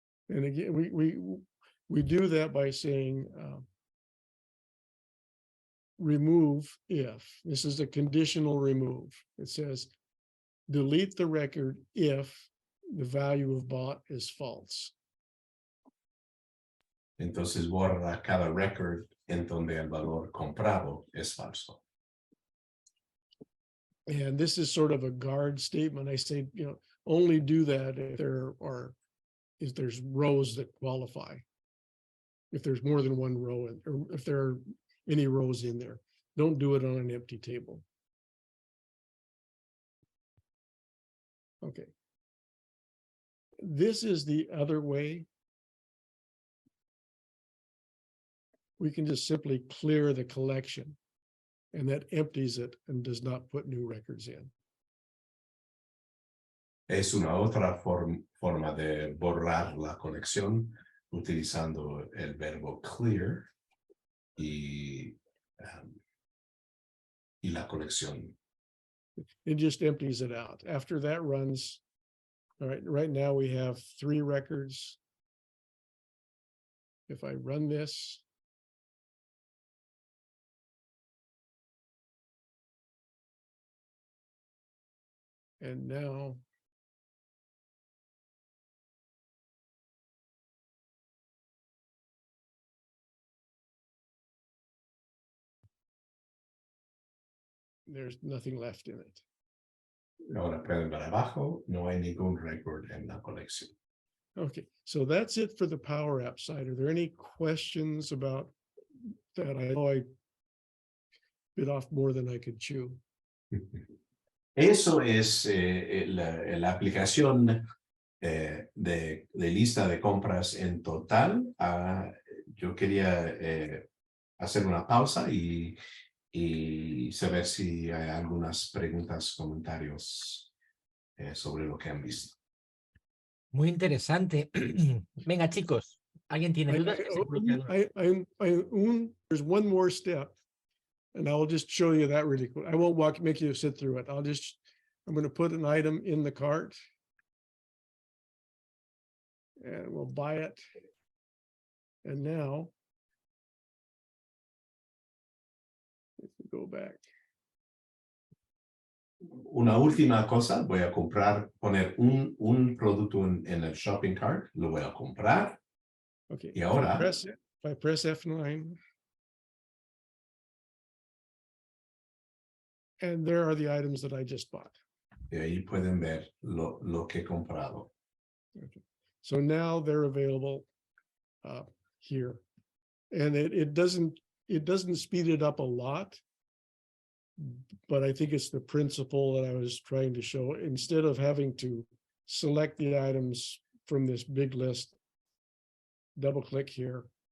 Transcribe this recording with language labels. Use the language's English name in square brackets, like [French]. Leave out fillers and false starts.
[English] And again, we do that by saying remove if. This is a conditional remove. It says delete the record if the value of bought is false. [Spanish] Entonces borra cada record en donde el valor comprado es falso. [English] And this is sort of a guard statement. I say, only do that if there's rows that qualify. If there's more than one row, or if there are any rows in there, don't do it on an empty table. Okay. This is the other way. We can just simply clear the collection, and that empties it and does not put new records in. [Spanish] Es una otra forma de borrar la colección utilizando el verbo clear y la colección. [English] It just empties it out. After that runs, all right, right now we have 3 records. If I run this, and now there's nothing left in it. [Spanish] Ahora pueden ver abajo, no hay ningún record en la colección. [English] Okay, so that's it for the Power App side. Are there any questions about that? I know I bit off more than I could chew. [Spanish] Eso es la aplicación de lista de compras en total. Yo quería hacer una pausa y saber si hay algunas preguntas, comentarios sobre lo que han visto. Muy interesante. Venga, chicos, ¿alguien tiene dudas? [English] There's one more step, and I will just show you that really quick. I won't make you sit through it. I'm going to put an item in the cart, and we'll buy it. And now, if we go back. [Spanish] Una última cosa, voy a poner un producto en el shopping cart, lo voy a comprar. [English] Okay. [Spanish] Y ahora, [English] if I press F9, and there are the items that I just bought. [Spanish] y ahí pueden ver lo que he comprado. [English] Okay. So now they're available here, and it doesn't speed it up a lot. But I think it's the principle that I was trying to show. Instead of having to select the items from this big list, double click here.